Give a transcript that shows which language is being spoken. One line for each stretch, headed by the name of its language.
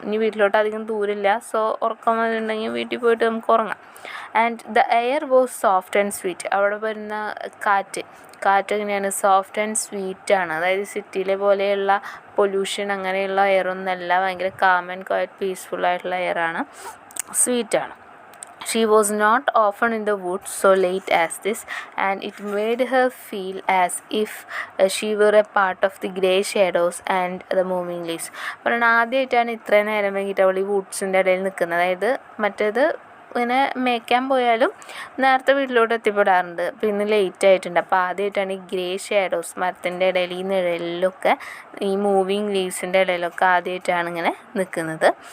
Malayalam: ഇനി വീട്ടിലോട്ട് അധികം ദൂരമില്ല. സോ ഉറക്കം വന്നിട്ടുണ്ടെങ്കിൽ വീട്ടിൽ പോയിട്ട് നമുക്ക് ഉറങ്ങാം.
English: And the air was soft and sweet.
Malayalam: അവിടെ വരുന്ന കാറ്റ് എങ്ങനെയാണ്, സോഫ്റ്റ് ആൻഡ് സ്വീറ്റാണ്. അതായത് സിറ്റിയിലെ പോലെയുള്ള പൊല്യൂഷൻ അങ്ങനെയുള്ള എയറൊന്നുമല്ല. ഭയങ്കര കാം ആൻഡ് ക്വയറ്റ് പീസ്ഫുൾ ആയിട്ടുള്ള എയറാണ്, സ്വീറ്റാണ്.
English: She was not often in the woods so late as this, and it made her feel as if she were a part of the grey shadows and the moving leaves.
Malayalam: അപ്പോൾ ആദ്യമായിട്ടാണ് ഇത്രയും നേരം വൈകിട്ട് അവൾ ഈ വുഡ്സിൻ്റെ ഇടയിൽ നിൽക്കുന്നത്. അതായത് മറ്റേത് ഇങ്ങനെ മേയ്ക്കാൻ പോയാലും നേരത്തെ വീട്ടിലോട്ട് എത്തിപ്പെടാറുണ്ട്. പിന്നെ ലേറ്റ് ആയിട്ടുണ്ട്. അപ്പോൾ ആദ്യമായിട്ടാണ് ഈ ഗ്രേ ഷാഡോസ്, മരത്തിൻ്റെ ഇടയിൽ, ഈ നിഴലിലൊക്കെ, ഈ മൂവിങ് ലീവ്സിൻ്റെ ഇടയിലൊക്കെ ആദ്യമായിട്ടാണ് ഇങ്ങനെ നിൽക്കുന്നത്.